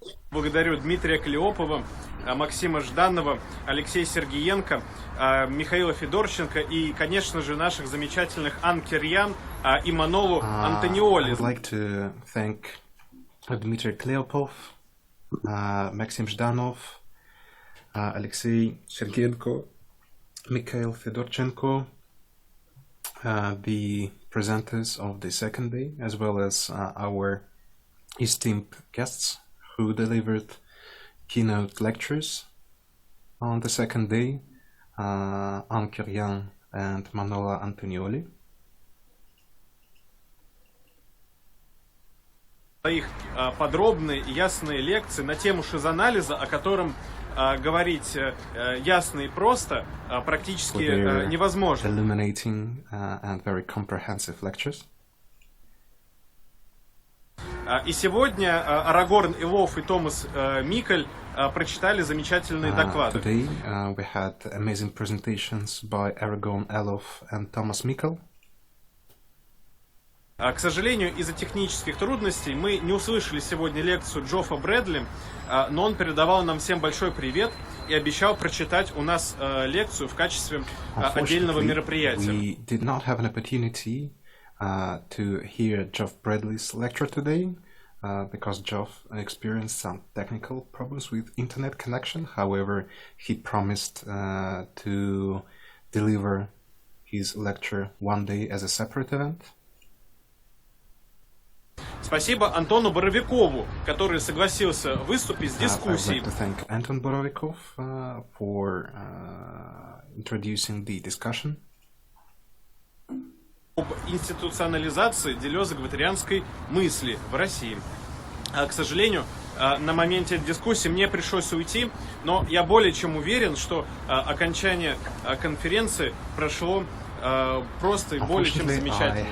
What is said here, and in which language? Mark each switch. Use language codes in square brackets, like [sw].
[ru] Благодарю Дмитрия Клеопова, Максима Жданова, Алексея Сергеенко, Михаила Федорченко и, конечно же, наших замечательных Анкерьян и Манолу Антониоли. [en] I'd like to thank Dmitry Kleopov, Maxim Zhdanov, Alexei Sergeenko, Mikhail Fedorchenko, the presenters of the second day, as well as our esteemed guests who delivered keynote lectures on the second day, Ankeryan and Manola Antonioli. [ru] Их подробные и ясные лекции на тему шизоанализа, о котором говорить ясно и просто практически невозможно. [en] Illuminating and very comprehensive lectures. [ru] И сегодня Арагорн Илов и Томас Микель прочитали замечательные доклады. [en] Today we had amazing presentations by Aragorn Elov and Thomas Mikkel. [ru] К сожалению, из-за технических трудностей мы не услышали сегодня лекцию Джоффа Брэдли, но он передавал нам всем большой привет и обещал прочитать у нас лекцию в качестве отдельного мероприятия. [en] We did not have an opportunity to hear Geoff Bradley's lecture today because Geoff experienced some technical problems with internet connection. However, he promised to deliver his lecture one day as a separate event. [ru] Спасибо Антону Боровикову, который согласился выступить с дискуссией. [en] I'd like to thank Anton Borovikov for introducing the discussion. [ru] Об институционализации делезо-гватарианской мысли в России. К сожалению, на моменте дискуссии мне пришлось уйти, но я более чем уверен, что окончание конференции прошло просто и более чем замечательно.